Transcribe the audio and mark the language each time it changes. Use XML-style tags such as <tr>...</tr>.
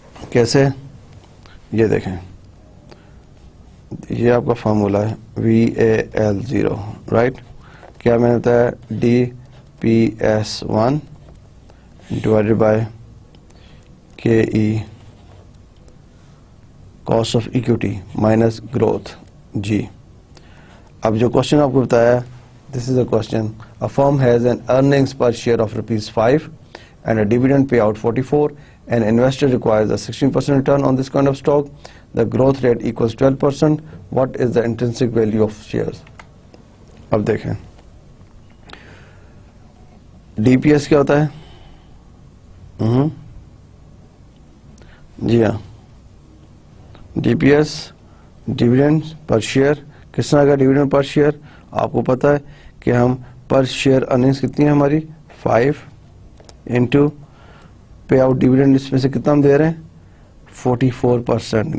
<ur>کیسے, یہ دیکھیں, یہ آپ کا فارمولا ہے VAL0, رائٹ. کیا میں نے بتایا DPS1</ur> <en>divided by KE cost of equity minus growth</en> <ur>G. اب جو کوشچن آپ کو بتایا,</ur> <en>This is a question. A firm has an earnings per share of ₹5 and a dividend payout 44. An investor requires a 16% return on this kind of stock. The growth rate equals 12%. What is the intrinsic value of shares?</en> <ur>اب دیکھیں DPS کیا ہوتا ہے. جی ہاں, DPS dividend پر share. کس طرح کا dividend پر share, آپ کو پتا ہے کہ ہم پر شیئر ارننگز کتنی ہے ہماری 5 انٹو پے آؤٹ ڈیویڈنڈ, اس میں سے کتنا ہم دے رہے ہیں 44%.</ur>